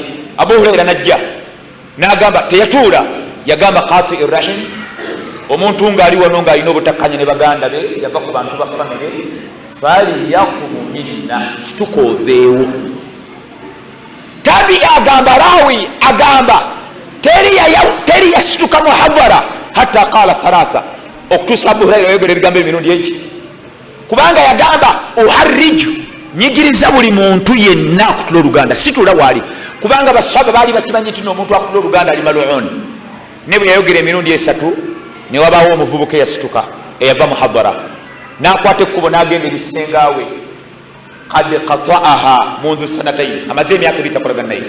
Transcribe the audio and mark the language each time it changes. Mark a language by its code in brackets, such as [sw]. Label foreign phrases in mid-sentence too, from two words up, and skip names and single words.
[lg] Abu Huraira najja n'agamba, teyatuula, yagamba [ar] قاطع رحم, [lg] omuntu ng'ali wano ng'alina obutakkanya ne baganda be, yava ku bantu ba famire, [ar] فليقم منا, [lg] situka oveewo. Tabi'i agamba, rawi agamba teri yasituka mu hadara [ar] حتى قال ثلاثا, [lg] okutuusa Abu Huraira yayogera ebigambo emirundi egi, kubanga yagamba uharriju, nyigiriza buli muntu yenna akutula oluganda, situla waali, kubanga basahaba baali bakimanyi nti omuntu akutula oluganda ali maluuni. Ne bwe yayogera emirundi esatu ne wabaawo omuvubuka eyasituka eyava mu hadara n'akwata ekkubo n'agenda ebisengaawe, [ar] قد قطعها منذ سنتين, [lg] amaze emyaka ebiri takolagana naye.